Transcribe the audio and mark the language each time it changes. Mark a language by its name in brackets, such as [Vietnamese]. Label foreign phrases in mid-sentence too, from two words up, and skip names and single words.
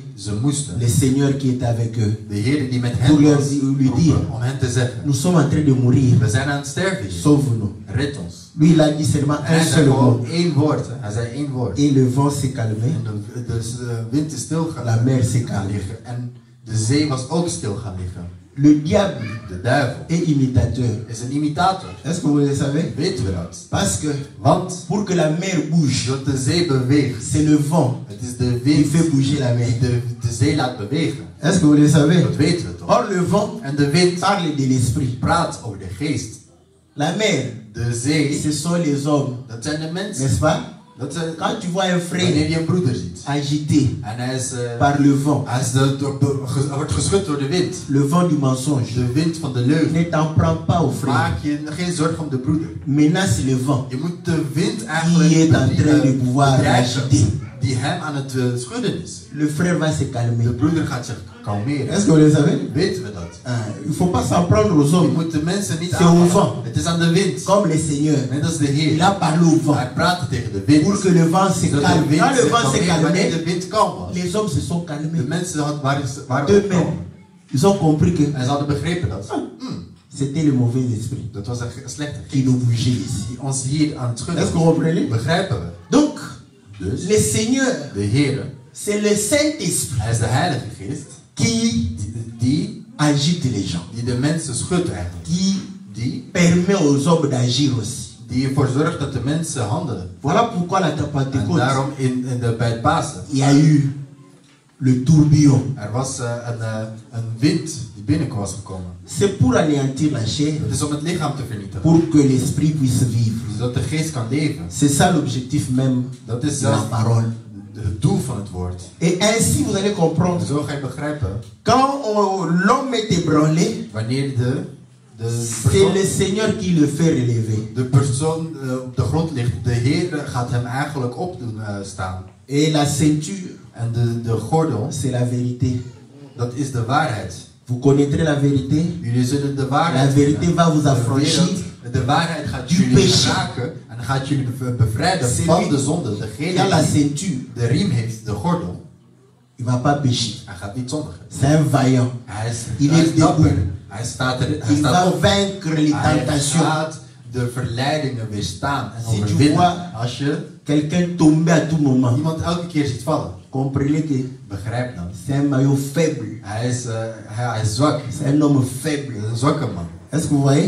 [Dutch] Ze moesten [French] le Seigneur qui était avec eux. [Dutch] de Heer die met [French] Pour [Dutch] hen [French] leur [Dutch] was, [French] lui dire, [Dutch] roepen om hen te zeggen, [French] nous sommes en train de mourir, [Dutch] we zijn aan het sterven hier, [French] sauve-nous. [Dutch] red ons. [French] Lui, il a dit seulement [Dutch] En [French] un [Dutch] hij [French] seul [Dutch] zei gewoon [French] mot. [Dutch] één woord, hè. Hij zei één woord. [French] Et le vent s'est calmé, [Dutch] En de wind is stil [French] la mer s'est [Dutch] gaan [French] calmée. [Dutch] liggen. En de zee was ook stil gaan liggen. [French] Le diable [Dutch] De duivel [French] est imitateur. [Dutch] is een imitator. [French] Est-ce que vous le savez? [Dutch] Weten we dat? [French] Parce que [Dutch] Want [French] pour que la mer bouge, [Dutch] dat de zee beweegt. [French] c'est le vent [Dutch] Het is de [French] qui [Dutch] wind [French] fait bouger la mer. [Dutch] die de zee laat bewegen. [French] Est-ce que vous le savez? [Dutch] Dat weten we toch? [French] Or, le vent [Dutch] En de wind [French] parle de l'esprit. [Dutch] praat over de geest. [French] La mer, [Dutch] De zee, [French] ce sont les hommes, [Dutch] dat zijn de mensen. [French] n'est-ce pas? [Dutch] Dat zijn, [French] Quand tu vois un frère [Dutch] wanneer je een broeder ziet. [French] agité [Dutch] En hij is, [French] par le vent, [Dutch] hij wordt geschud door de wind. [French] le vent du mensonge, [Dutch] De wind van de leugen. [French] ne t'en prends pas au frère. [Dutch] Maak je geen zorgen om de broeder. [French] Menace le vent [Dutch] Je moet de wind [French] qui [Dutch] eigenlijk [French] est en train de pouvoir [Dutch] bedreigen [French] agiter. [Dutch] die hem aan het schudden is. [French] Le frère va se [Dutch] De [French] calmer. [Dutch] broeder gaat zich kalmeren. [French] Est-ce que vous le savez? [Dutch] Weten we dat? [French] Il ne faut pas s'en prendre aux [Dutch] Je [French] hommes. [Dutch] moet de mensen niet [French] C'est au [Dutch] aanvallen. [French] vent. [Dutch] Het is aan de wind. [French] Comme le Seigneur, [Dutch] Net als de [French] il [Dutch] Heer. [French] a parlé au vent [Dutch] Hij praatte tegen de wind. [French] pour que le vent se [Dutch] Zodat de [French] calme. [Dutch] wind [French] Quand le [Dutch] zich [French] vent s'est [Dutch] kalmeerde. Wanneer de [French] calmé, [Dutch] wind kalm was. [French] les hommes se sont [Dutch] De [French] calmés. [Dutch] mensen waren [French] D'eux-mêmes, [Dutch] kalm. [French] ils ont compris que [Dutch] En ze hadden begrepen dat. [French] c'était le mauvais esprit [Dutch] Dat was een slechte [French] qui nous bougeait ici. [Dutch] die ons hier aan het schudden [French] Est-ce que vous comprenez? [Dutch] begrijpen we. [French] Donc, [Dutch] Dus [French] le Seigneur, [Dutch] de Heer, [French] c'est le Saint-Esprit [Dutch] hij is de Heilige Geest [French] qui [Dutch] die [French] agite les gens, [Dutch] de mensen schudt eigenlijk. [French] qui permet aux hommes d'agir aussi. [Dutch] Die ervoor zorgt dat de mensen handelen. [French] Voilà pourquoi la [Dutch] En [French] Pentecôte, [Dutch] daarom bij het Pasen, [French] il y a eu le tourbillon. [Dutch] er was een wind die binnen was gekomen. [French] C'est pour anéantir la chair, [Dutch] Het is om het lichaam te vernietigen. [French] pour que l'esprit puisse vivre. [Dutch] Zodat de geest kan leven. [French] C'est ça l'objectif même [Dutch] Dat is [French] de la [Dutch] zelfs [French] parole. [Dutch] het doel van het woord. [French] Et ainsi, vous allez comprendre, [Dutch] Zo ga je begrijpen, [French] quand l'homme est ébranlé, [Dutch] wanneer [French] c'est le Seigneur qui le fait relever. [Dutch] de persoon op de grond ligt, de Heer gaat hem eigenlijk op doen staan. [French] Et la ceinture, [Dutch] En de gordel, [French] c'est la vérité. [Dutch] dat is de waarheid. [French] Vous connaîtrez la vérité. [Dutch] Jullie zullen de waarheid [French] La vérité [Dutch] kennen. [French] va vous [Dutch] De [French] affranchir. [Dutch] wereld, de waarheid gaat [French] Du [Dutch] jullie [French] péché. [Dutch] raken en gaat jullie bevrijden [French] C'est [Dutch] van [French] lui [Dutch] de zonde. [French] Il [Dutch] Degene [French] y a la [Dutch] die [French] ceinture, [Dutch] de riem heeft, de gordel, [French] il ne va pas pécher. [Dutch] hij gaat niet zondigen. [French] C'est un vaillant. Il [Dutch] Hij [French] est [Dutch] is dapper. [French] debout. [Dutch] Hij staat er, hij [French] Il [Dutch] staat [French] va [Dutch] op. [French] vaincre les [Dutch] Hij [French] tentations. [Dutch] gaat de verleidingen weerstaan en [French] Si tu [Dutch] overwinnen. [French] vois [Dutch] Als je [French] quelqu'un tomber à tout moment, [Dutch] iemand elke keer ziet vallen, [French] comprenez que [Dutch] begrijp dan. [French] c'est un maillot faible. [Dutch] Hij is zwak. [French] C'est un homme faible. [Dutch] Hij is een zwakke man. [French] Est-ce que vous voyez?